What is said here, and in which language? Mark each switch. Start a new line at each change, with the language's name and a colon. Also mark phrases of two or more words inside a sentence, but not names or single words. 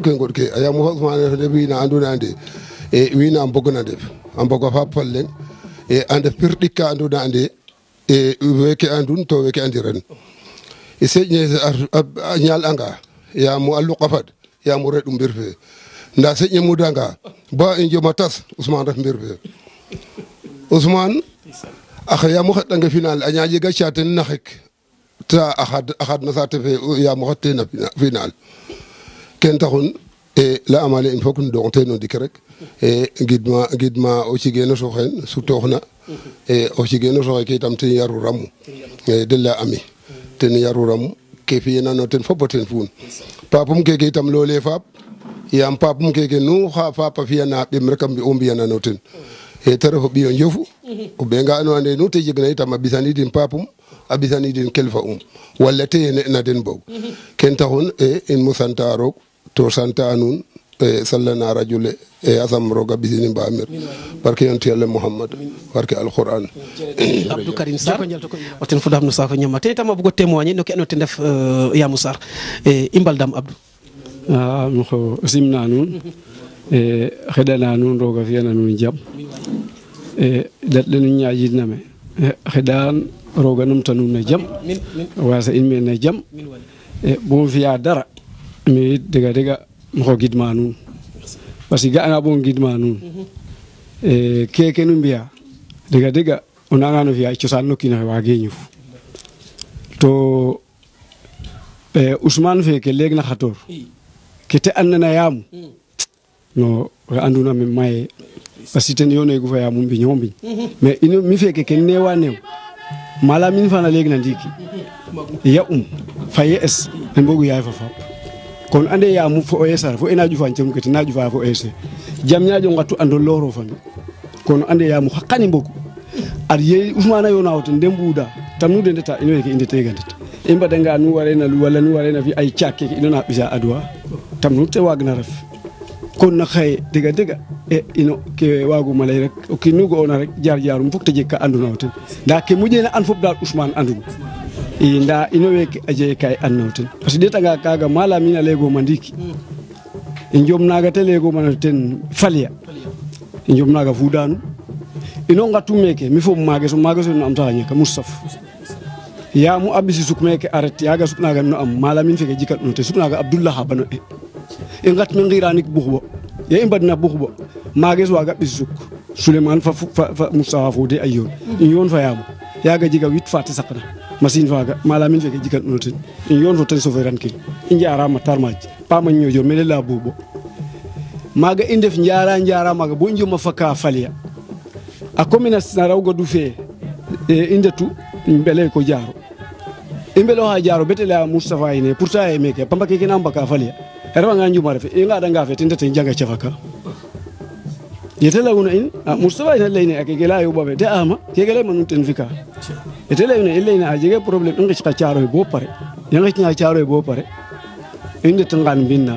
Serer: ke ngoɗ ke a Yamou fa Ousmane a ndefa ndef wiina andoona yee wiin a mbogna ndef a mboga fa pal leŋ a ndef pir ɗik ka andoona yee weke andun to weke andiran i seƴne a ñaal'anga Yamou a luqa fad Yamou reɗ'u mbir fe nda seƴne mudanga ba i njoma tas Ousmane ref mbir fe Ousmane axa Yamou xeɗange final a ñaƴega caten naxik ta a xad na saate fe Yamou xot teen final ken taxun la amale
French: il faut que
Serer: nu doon tey no ndik rek ngidma o cigeno soxen sutooxna o cigeno soxe ke itam ten yaru ramu de la ami ten yaru ramu ke fiyena no ten fop o ten fuun papum keke itam loole faap yaam papum keke nu xa faap a fiyana ɓem rek o mbiyana no ten te ref o ɓiyo njofu o ɓe nga ando ande nu te jegna itam a ɓisanidin papum a ɓisanidin kelfa walla te ye ne'na den boog ken taxun in mo santa roog to santa nuun sallana radio le asam roga bisini mbamir barke yonti Yàlla Muhammad barke alquran Abdou Karim Sarr o ten fudam no sako ñama te tama bugo témoigner no ke ando te ndef Yamou Sarr i mbaldam Abdou mi xo simna nuun xeɗana nuun roga fiyana nuun jam daɗle nu ñaƴidna me xeɗan roga numta nuun na jam wasa in me na jam bo fiya dara mi dega dega mo gidma nuun parce que ga'anga bo gidma nuun keke nu mbiya dega dega o nanga no fiya cosaan no kiinoxe waage ñuf to Ousmane feke leeg na xator ke te andna yaamu no xe anduna me maye parce que ten yoneegu fa yaamum mbiñ o mbiñ mais ino mi feke ken neewa neew mala min fana leeg na ndiiki ya fa ye es ten mbogu yaay fa fap kon ande yaamu fo o esara fo ena jufa cem ke tena jufa fo ese jam ñaajo ngatu ando loro fami kon ande yaamu xaqani mbogu ad ye Ousmane yo nawten ndem buuda tam nu de ndeta ino ke inde tegandet i mbadanga nu warena wala nu warena fi ay caak keke ino na ɓisa adwa tam nu te waagna ref kon na xaye dega dega ino ke waaguma lay rek o kiin nu ga'oona rek jaar jaarum fok te jeg ka anduna o ten ndaa ke moƴeena and fop daal Ousmane andun i ndaa ino weeke a jege ka i andna o ten parce que ɗeetanga kaaga mala min a laygooma ndiiki i njom naaga te laygooma no ten falya i njom naaga fuudaanu ino ngatu meeke mi fo maages no am taxa ñaka Moustapha yaamu a ɓisi suk meeke aret yaaga suknaaga no am mala min feke jikat no te suknaaga Abdoulaye xa bano i ngat me ngiranik buxbo ye i mbadna buxbo maages waaga ɓis suk Souleymane fa Moustapha Fodé ay yoon i yoon fa yaamu yaaga jega 8 fa te saqna machine faaga mala min feke jikat no ten i yoon fo ten soferan kin i njaarama tarmaaj pama ñojoor mene la buubo maaga i ndef njaara maaga bo i njoma faka falya a commune na rawgodu fee i ndetu mbele ko jaaro i mbelooxa jaaro bete laya Moustapha yine pourtant ye meeke pamba keke na mbaka falya a refanga njuma refe i ngaɗanga fe te ndete njaga cafaka yete leyuna in Moustapha ine leyne a keke leya yoɓa fe te ama keke leyma nuun ten fika yete leyuna i leyne a jege problème i ngicka caaroye bo pare i ngicna caaroye bo pare i ndet ngan mbinna